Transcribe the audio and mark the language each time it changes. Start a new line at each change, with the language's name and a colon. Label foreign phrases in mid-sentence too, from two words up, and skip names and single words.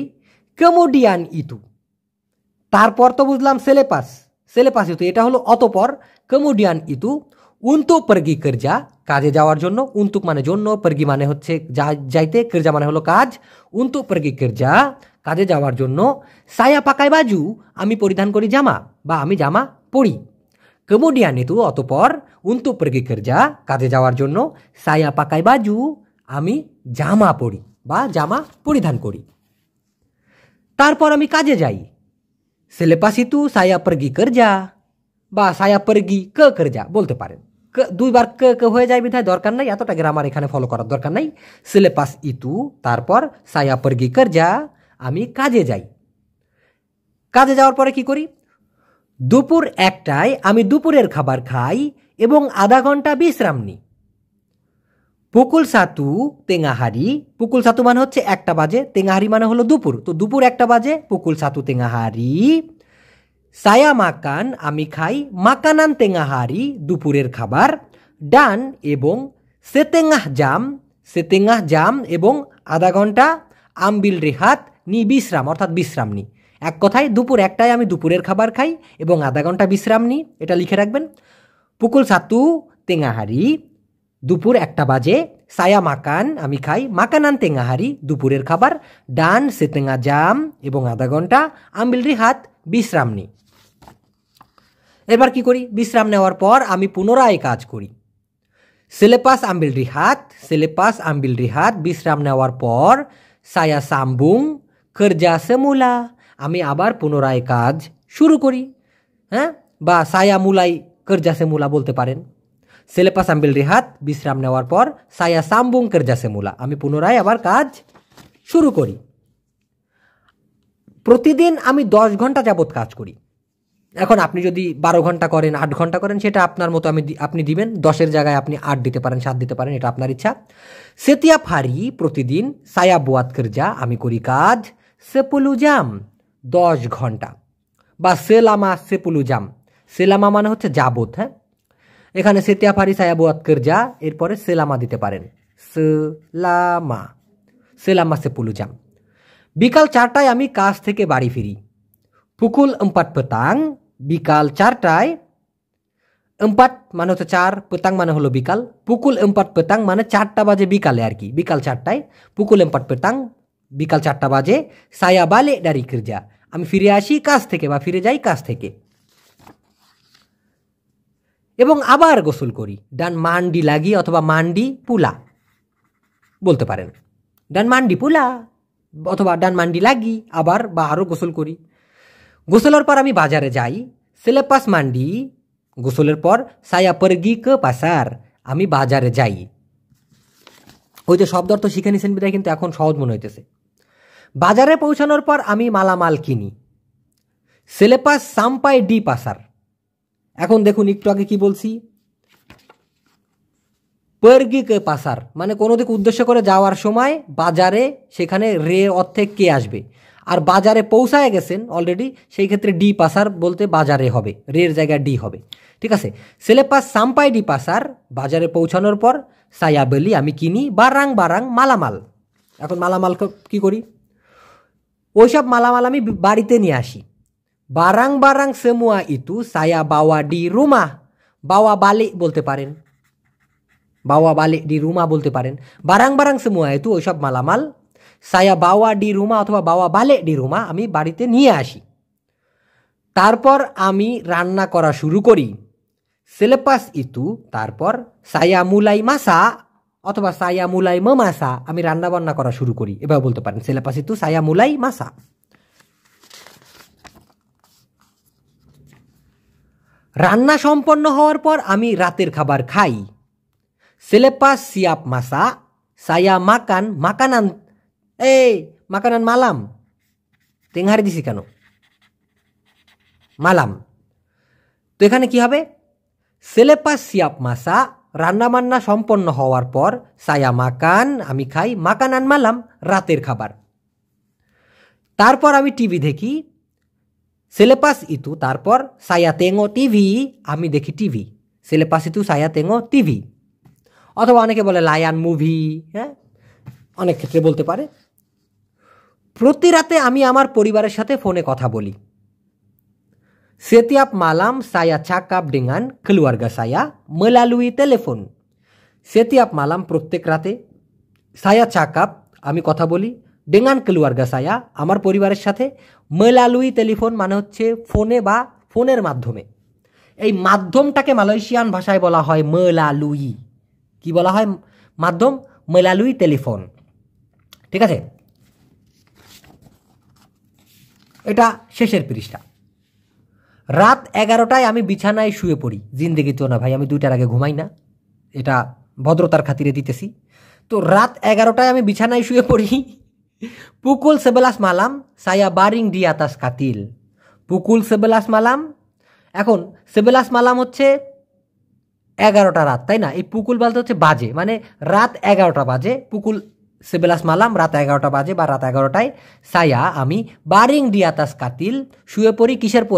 Malay: kemudian itu,
Bangla: তারপর তো বুঝলাম সেলেপাস,
Malay: selepas itu
Bangla: এটা হলো অতপর।
Malay: kemudian itu untuk pergi kerja,
Bangla: কাজে যাওয়ার জন্য, উন্তুক মানে জন্য, পরগি মানে হচ্ছে যাইতে, কেরজা মানে হলো কাজ,
Malay: untuk pergi kerja
Bangla: কাজে যাওয়ার জন্য।
Malay: saya pakai baju
Bangla: আমি পরিধান করি জামা বা আমি জামা পড়ি।
Malay: kemudian itu
Bangla: অতঃপর
Malay: untuk pergi kerja
Bangla: কাজে যাওয়ার জন্য
Malay: saya pakai baju
Bangla: আমি জামা পরি বা জামা পরিধান করি। তারপর আমি কাজে যাই।
Malay: selepas itu saya pergi kerja বা saya pergi ke kerja
Bangla: বলতে পারেন। দুইবার কে হয়ে যায় বিধায় দরকার নাই, এতটা গ্রামার এখানে ফলো করার দরকার নাই।
Malay: selepas itu তারপর saya pergi kerja
Bangla: আমি কাজে যাই। কাজে যাওয়ার পরে কি করি? দুপুর 1টায় আমি দুপুরের খাবার খাই এবং আধা ঘন্টা বিশ্রাম নিই।
Malay: pukul 1 tengah hari, pukul 1
Bangla: মানে হচ্ছে 1টা বাজে,
Malay: tengah hari
Bangla: মানে হলো দুপুর, তো দুপুর 1টা বাজে,
Malay: pukul 1 tengah hari saya makan
Bangla: আমি খাই
Malay: makanan tengah hari
Bangla: দুপুরের খাবার
Malay: dan এবং setengah jam
Bangla: এবং আধা ঘন্টা
Malay: ambil rehat
Bangla: নি বিশ্রাম অর্থাৎ বিশ্রাম নি। এক কথায় দুপুর 1টায় আমি দুপুরের খাবার খাই এবং আধা ঘন্টা বিশ্রাম নিই, এটা লিখে রাখবেন।
Malay: pukul 1 tengah hari
Bangla: দুপুর 1টা বাজে,
Malay: saya makan
Bangla: আমি খাই
Malay: makanan tengah hari
Bangla: দুপুরের খাবার
Malay: dan setengah jam
Bangla: এবং আধা ঘন্টা
Malay: ambil rehat
Bangla: বিশ্রাম নিই। এবার কি করি? বিশ্রাম নেওয়ার পর আমি পুনরায় কাজ করি।
Malay: selepas ambil rehat
Bangla: বিশ্রাম নেওয়ার পর
Malay: saya sambung kerja semula
Bangla: আমি আবার পুনরায় কাজ শুরু করি। হ্যাঁ, বা
Malay: saya mulai kerja semula
Bangla: বলতে পারেন।
Malay: selepas ambil rehat
Bangla: বিশ্রাম নেওয়ার পর
Malay: saya sambung kerja semula
Bangla: আমি পুনরায় আবার কাজ শুরু করি। প্রতিদিন আমি 10 ঘন্টা যাবত কাজ করি। এখন আপনি যদি 12 ঘন্টা করেন, 8 ঘন্টা করেন, সেটা আপনার মতো আপনি দিবেন। 10-এর জায়গায় আপনি 8 দিতে পারেন, 7 দিতে পারেন, এটা আপনার ইচ্ছা।
Malay: setiap hari প্রতিদিন saya buat kerja
Bangla: আমি করি কাজ
Malay: 10 jam
Bangla: 10 ঘন্টা বা
Malay: selama 10 jam।
Bangla: selama মানে হচ্ছে যাবত। হ্যাঁ, এখানে
Malay: setiap hari saya buat kerja
Bangla: এরপরে selama দিতে পারেন,
Malay: selama 10 jam।
Bangla: বিকাল 4টায় আমি কাজ থেকে বাড়ি ফিরি।
Malay: pukul 4 petang
Bangla: বিকাল 4টায়, 4 মানে হচ্ছে 4, petang মানে হলো বিকাল।
Malay: pukul 4 petang
Bangla: মানে 4টা বাজে বিকালে আর কি, বিকাল 4টায়।
Malay: pukul 4 petang
Bangla: বিকাল 4টা বাজে
Malay: saya balik dari kerja
Bangla: আমি ফিরে আসি কাজ থেকে বা ফিরে যাই কাজ থেকে এবং আবার গোসল করি।
Malay: dan mandi lagi অথবা mandi pula
Bangla: বলতে পারেন।
Malay: dan mandi pula অথবা dan mandi lagi
Bangla: আবার বা আরও গোসল করি। গোসলের পর আমি বাজারে যাই।
Malay: selepas mandi
Bangla: গোসলের পর
Malay: saya pergi ke pasar
Bangla: আমি বাজারে যাই। ওই যে শব্দ অর্থ শিখে নিছেন বিধায় কিন্তু এখন সহজ মনে হইতেছে। বাজারে পৌঁছানোর পর আমি মালামাল কিনি।
Malay: selepas sampai di pasar
Bangla: এখন দেখুন একটু আগে কি বলছি,
Malay: pergi ke pasar
Bangla: মানে কোনো দিক উদ্দেশ্য করে যাওয়ার সময় বাজারে, সেখানে রে অর্থে কে আসবে, আর বাজারে পৌঁছায় গেছেন অলরেডি, সেই ক্ষেত্রে
Malay: di pasar
Bangla: বলতে বাজারে হবে, রের জায়গায় ডি হবে। ঠিক আছে,
Malay: selepas sampai di pasar
Bangla: বাজারে পৌঁছানোর পর
Malay: saya beli
Bangla: আমি কিনি
Malay: barang মালামাল।
Bangla: এখন মালামাল কি করি? ওইসব মালামাল আমি বাড়িতে নিয়ে আসি।
Malay: barang semua itu saya bawa di rumah bawa balik
Bangla: বলতে পারেন,
Malay: bawa balik di rumah
Bangla: বলতে পারেন।
Malay: barang semua itu
Bangla: ওইসব মালামাল
Malay: saya bawa di rumah অথবা bawa balik di rumah
Bangla: আমি বাড়িতে নিয়ে আসি। তারপর আমি রান্না করা শুরু করি।
Malay: selepas itu
Bangla: তারপর
Malay: saya mulai masak
Bangla: অথবা
Malay: saya mulai memasak
Bangla: আমি রান্না বান্না করা শুরু করি, এভাবে বলতে পারেন।
Malay: selepas itu saya mulai masak।
Bangla: রান্না সম্পন্ন হওয়ার পর আমি রাতের খাবার খাই।
Malay: selepas siap masak saya makan makanan makanan malam। tengah hari
Bangla: দিছি কেন? মালাম। তো এখানে কি হবে?
Malay: selepas siap masak
Bangla: রান্না বান্না সম্পন্ন হওয়ার পর
Malay: saya makan
Bangla: আমি খাই
Malay: makanan malam
Bangla: রাতের খাবার। তারপর আমি টিভি দেখি।
Malay: selepas itu
Bangla: তারপর
Malay: saya tengok TV
Bangla: আমি দেখি টিভি।
Malay: selepas itu saya tengok TV
Bangla: অথবা অনেকে বলে লায়ন মুভি, হ্যাঁ অনেক ক্ষেত্রে বলতে পারে। প্রতি রাতে আমি আমার পরিবারের সাথে ফোনে কথা বলি।
Malay: setiap malam saya cakap dengan keluarga saya melalui telepon। setiap malam
Bangla: প্রত্যেক রাতে
Malay: saya cakap
Bangla: আমি কথা বলি
Malay: dengan keluarga saya
Bangla: আমার পরিবারের সাথে
Malay: melalui telepon
Bangla: মানে হচ্ছে ফোনে বা ফোনের মাধ্যমে। এই মাধ্যমটাকে মালয়েশিয়ান ভাষায় বলা হয় মেলালুই। কি বলা হয় মাধ্যম?
Malay: melalui telefon.
Bangla: ঠিক আছে, এটা শেষের পৃষ্ঠা। রাত 11টায় আমি বিছানায় শুয়ে পড়ি। জিন্দেগি তো না ভাই, আমি 2টার আগে ঘুমাই না, এটা ভদ্রতার খাতিরে দিতেছি। তো রাত 11টায় আমি বিছানায় শুয়ে পড়ি।
Malay: pukul 11 malam saya baring di atas katil. pukul 11 malam.
Bangla: এখন 11 malam হচ্ছে 11টা রাত, তাই না? এই পুকুল বলতে হচ্ছে বাজে, মানে রাত 11টা বাজে।
Malay: pukul 11 malam
Bangla: রাত 11টা বাজে বা রাত 11টায়। সায়া আমি
Malay: baring di atas katil
Bangla: শুয়ে পড়ি কিসের পরে?